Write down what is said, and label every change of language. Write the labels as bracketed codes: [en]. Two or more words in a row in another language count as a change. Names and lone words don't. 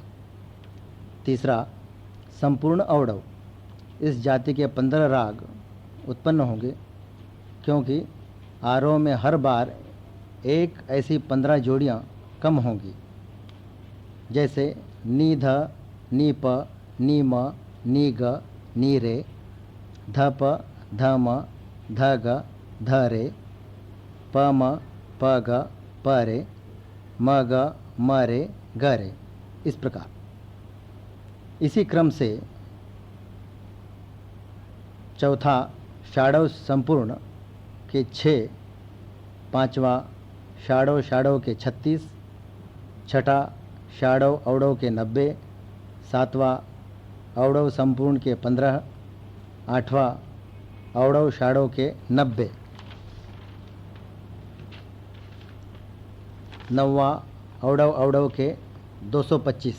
[hi] तीसरा संपूर्ण अवडव, इस जाति के 15 राग उत्पन्न होंगे, क्योंकि आरोह में हर बार एक ऐसी 15 जोड़ियाँ कम होंगी, जैसे नी ध, नी प, नी म, नी ग, नी रे, ध प, ध म, ध ग, ध रे, प म, प ग, प रे, म ग, म रे, ग रे। इस प्रकार इसी क्रम से चौथा षाडव संपूर्ण के 6, पांचवा षाडव षाडव के 36, छठा षाडव अवडव के 90, सातवां अवडव संपूर्ण के 15, आठवां अवडव षाडव के 90, नौवां अवडव अवडव के 225।